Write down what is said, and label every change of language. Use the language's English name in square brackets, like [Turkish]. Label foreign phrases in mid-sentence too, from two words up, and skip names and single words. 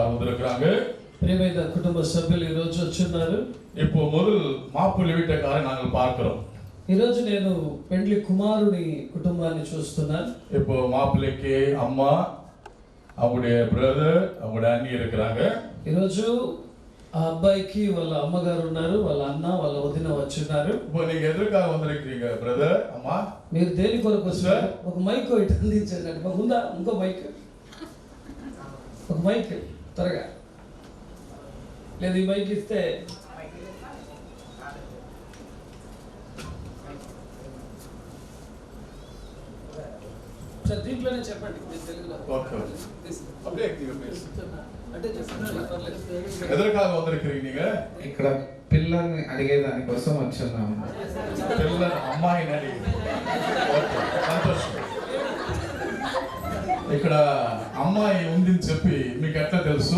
[Tamil] வந்திருக்கிறாங்க. [Telugu] ప్రియమైన కుటుంబ సభ్యులు ఈ రోజు వచ్చున్నారు. [Tamil] இப்போ முதல் மாப்பிள்ளை வீட்டுக்காரை நாங்கள் பார்க்கிறோம். [Telugu] ఈ రోజు నేను పెండ్లి కుమారుని కుటుంబాన్ని చూస్తున్నాను. [Tamil] இப்போ மாப்பிள்ளைக்கு அம்மா, அவங்களுடைய பிரதர், அவங்களுடைய அண்ணி இருக்கிறாங்க. [Telugu] ఈ రోజు ఆ అబ్బాయికి వాళ్ళ అమ్మగారు ఉన్నారు, వాళ్ళ అన్న, వాళ్ళ వదిన వచ్చున్నారు. [Tamil] இப்போ நீங்க எதற்காக வந்திருக்கீங்க பிரதர், [Telugu] అమ్మా? మీరు దేని కొరకు వచ్చారు? ఒక మైక్ ఇటు అందించండి. ఉందా ఇంకో మైక్? ఒక మైక్ త్వరగా. లేదు ఈ మైక్ ఇస్తే సార్ దీంట్లోనే చెప్పండి తెలుగులో. ఓకే. [Tamil] அப்படியே நீங்க பேசு. [Telugu] అంటే చెప్పండి పర్లేదు. [Tamil] எதற்காக வதிலிக்கிறீங்க நீங்க? [Telugu] ఇక్కడ పిల్లల్ని అడిగేదాని కోసం వచ్చున్నాము. పిల్ల అమ్మాయిని అడిగి. ఓకే, సంతోషం. ఇక్కడ అమ్మాయి ఉందని చెప్పి మీకు ఎట్లా తెలుసు?